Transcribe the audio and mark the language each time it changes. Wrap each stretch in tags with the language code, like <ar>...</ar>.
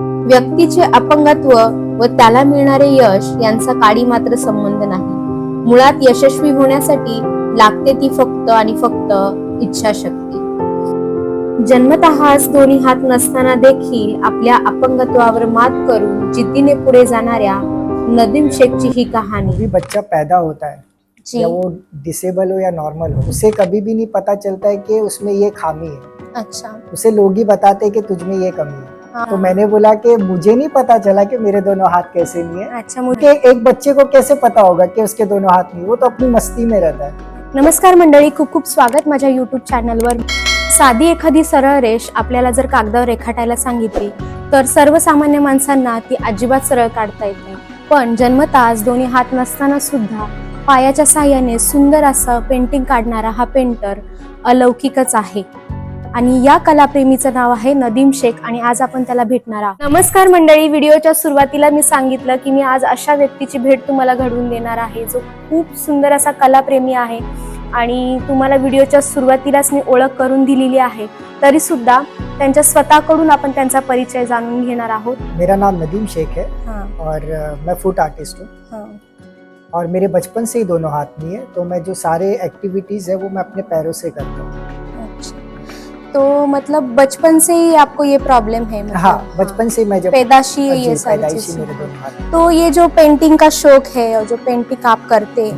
<mr>व्यक्तीचे अपंगत्व व त्याला मिळणारे यश यांचा काडी मात्र संबंध नाही. मुळात यशस्वी होण्यासाठी लागते ती फक्त आणि फक्त इच्छाशक्ती. जन्मतःच दोन्ही हात नसताना देखील आपल्या अपंगत्वावर मात करून जिद्दीने पुढे जाणाऱ्या नदीम शेखची ही कहाणी.</mr> <hi>भी बच्चा पैदा होता है या वो डिसेबल हो या नॉर्मल हो, उसे कभी भी नहीं पता चलता है कि उसमें ये खामी है। अच्छा, उसे लोग ही बताते हैं कि तुझ में ये कमी है। हाँ। तो मैंने बोला कि मुझे नहीं पता चला कि मेरे दोनों हाथ कैसे नहीं है। अच्छा, क्योंकि एक बच्चे को कैसे पता होगा कि उसके दोनों हाथ नहीं, वो तो अपनी मस्ती में रहता है।</hi> <mr>नमस्कार मंडळी, खूप खूप स्वागत माझ्या YouTube चॅनलवर. साधी एखादी सरळ रेष आपल्याला जर कागदावर रेखाटायला सांगितली तर सर्वसामान्य माणसांना ती अजिबात सरळ काढता येत नाही. पण जन्मताच दोन्ही हात नसताना सुद्धा पायाच्या साहाय्याने सुंदर असं पेंटिंग काढणारा हा पेंटर अलौकिकच आहे. आणि या कलाप्रेमीचं नाव आहे नदीम शेख आणि आज आपण त्याला भेटणार आहोत. नमस्कार मंडळी, व्हिडिओच्या सुरुवातीला मी सांगितलं की मी आज अशा व्यक्तीची भेट तुम्हाला घडवून देणार आहे जो खूप सुंदर असा कलाप्रेमी आहे आणि तुम्हाला व्हिडिओच्या सुरुवातीलाच मी ओळख करून दिलेली आहे. तरी सुद्धा त्यांच्या स्वतःकडून आपण त्यांचा परिचय जाणून घेणार आहोत.</mr> <hi>मेरा नाम नदीम शेख है हाँ, और मैं फुट आर्टिस्ट हूँ हाँ, और मेरे बचपन से ही दोनों हाथ नहीं है, तो मैं जो सारे एक्टिविटीज है वो मैं अपने पैरों से करता हूँ। अच्छा. तो मतलब बचपन से ही आपको ये प्रॉब्लम है? मतलब हाँ, बचपन से मैं जब पैदाशी है जी, ये सारी पैदाइशी चीजें. मेरे दोनों हाथ। तो ये जो पेंटिंग का शौक है और जो पेंटिंग आप करते हैं,</hi>